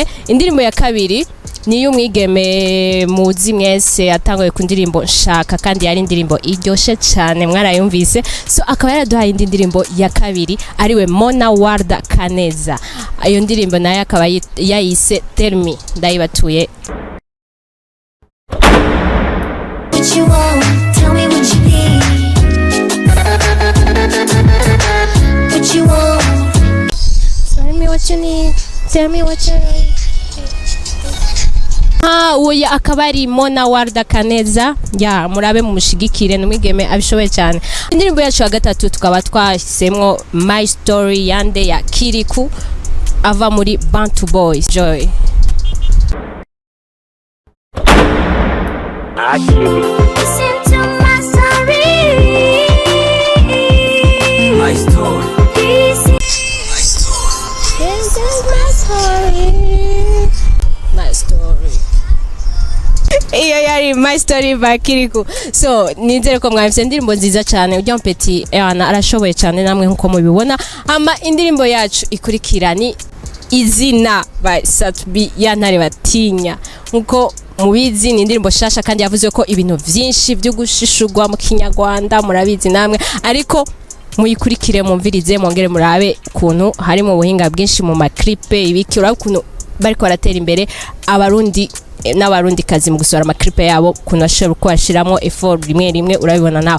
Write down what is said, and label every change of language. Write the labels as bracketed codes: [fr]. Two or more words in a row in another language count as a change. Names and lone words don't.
[rn] Indirimbo ya kabiri ni y'umwigeme muzi mwese yatangoye ku ndirimbo Nshaka kandi yari indirimbo iryoshe cyane mwarayumvise so akaba yaraduhaye indi ndirimbo ya kabiri ariwe Mona Warda Kaneza iyo ndirimbo nayo akaba yayise [en] Tell Me [rn] ndayibatuye [en] What you need, tell me what you need. [rn] Uya akaba ari Mona Warda Kaneza murabe mumushigikire n'umwigeme abishoboye cyane. Indirimbo yacu ya gatatu tukaba twahisemwo [en] My Story [rn] yande ya Kiriku ava muri Bantu Boys Joy. [en] Listen to my story. My story. This is my story. My story. [rn] Iyo yari [en] My Story [rn] by Kiriku. So nizere ko mwamfise indirimbo nziza cyane ujya mpeti arashoboye cyane namwe nkuko mubibona ama indirimbo yacu ikurikira ni Izina by Satbi yantare batinya nkuko mubizi ni indirimbo shasha kandi yavuze ko ibintu vyinshi byo gushishurwa mu Kinyarwanda murabizi namwe ariko muyikurikire mumvirize mwongere murabe kuntu hari mu buhinga bwinshi mu maklipe ibiki urabe kuntu bariko baratera imbere abarundi n'abarundi kazi mu gusora amaklipe yabo kuntu ashobora kwashiramo effort rimwe urabibona nawe.